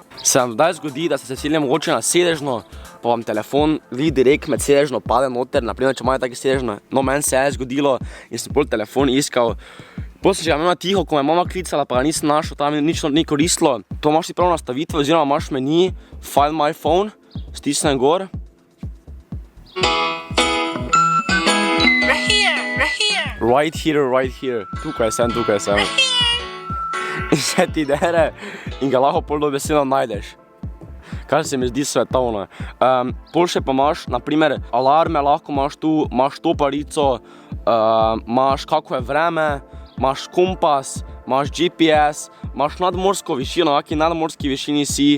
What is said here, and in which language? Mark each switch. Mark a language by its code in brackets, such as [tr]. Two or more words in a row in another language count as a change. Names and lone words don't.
[sl] Se vam zdaj zgodi, da ste se sedeli mogoče na sedežno, pa vam telefon direkt med sedežno pade noter, naprimer, če imajo tako sedežno. No, meni se je zgodilo in sem pol telefon iskal. Potem sem že imel tiho, ko me mama klicala, pa ga nisem našel, tam nič ni koristilo. To imaš ti prav nastavitve, oziroma imaš meni Find My Phone, stisnem gor. [en] Right here. [sl] Tukaj sem. In se ti dere in ga lahko pol dobesedno najdeš. Kar se mi zdi svetovno. Pol še pa imaš, naprimer, alarme lahko imaš tu, imaš toparico, imaš kako je vreme, imaš kompas, imaš GPS, imaš nadmorsko višino, v kaki nadmorski višini si.